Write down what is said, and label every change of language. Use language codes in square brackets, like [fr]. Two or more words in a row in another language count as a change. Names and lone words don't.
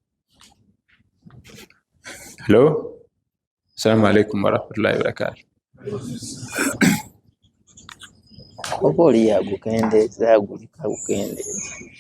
[en] Hello? [ar] السلام عليكم ورحمة الله وبركاته. [lg] Oba oli yagukendeeza agulika gukendeeza.